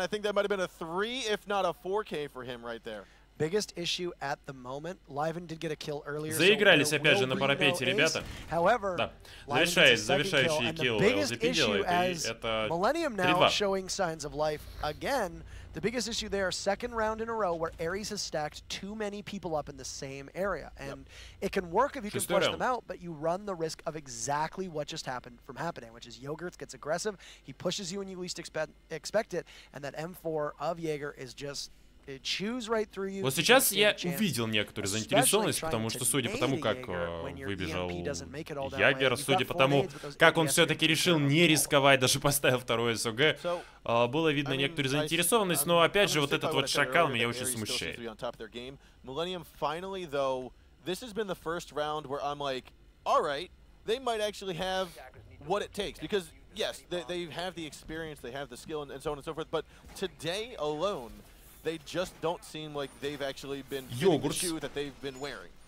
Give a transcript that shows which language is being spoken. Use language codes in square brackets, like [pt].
[en] I think that might have been a 3, if not a 4K for him right there. Biggest issue at the moment. Liven did get a kill earlier. [ru] Заигрались опять же на парапете ребята. Да. Завершающий килл LZP делает, и это 3-2. [en] Showing signs of life again. The biggest issue there, second round in a row where ARES has stacked too many people up in the same area. And it can work if you can flush them out, but you run the risk of exactly what just happened from happening, which is Yogurt gets aggressive, he pushes you when you least expect it, and that M4 of Jaeger is just... [ru] Вот сейчас я увидел некоторую заинтересованность, потому что, судя по тому, как выбежал Ягер, судя по тому, как он все-таки решил не рисковать, даже поставил второй СОГ, было видно некоторую заинтересованность, но опять же вот этот вот шакал меня очень смущает. [en] Millenium finally, though, this has been the first round where I'm like, all right, they might actually have what it takes, because yes, they have the experience, they have the skill, and so on and so forth, but today alone, they just don't seem like they've actually been fitting the shoe that they've been wearing.